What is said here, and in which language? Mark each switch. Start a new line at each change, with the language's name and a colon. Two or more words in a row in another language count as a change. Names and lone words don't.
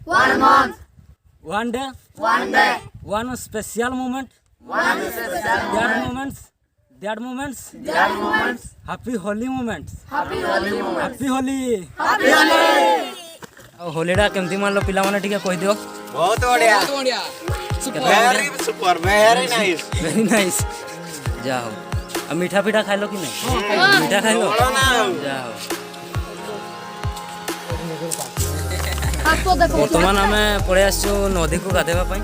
English: 1 day, one special moment, that moments, happy Holi moments, happy Holi.
Odia: ହୋଲିଟା କେମିତି ମାରିଲ ପିଲାମାନେ ଟିକେ କହିଦିଅ। ବହୁତ ବଢିଆ
English: very super very nice very nice.
Odia: ଯାହା ହଉ ଆଉ ମିଠା ପିଠା ଖାଇଲ କି ନାହିଁ? ମିଠା ଖାଇଲ? ଯାହା ହଉ। ବର୍ତ୍ତମାନ ଆମେ ପଳେଇ ଆସିଛୁ ନଦୀକୁ ଗାଧେଇବା ପାଇଁ।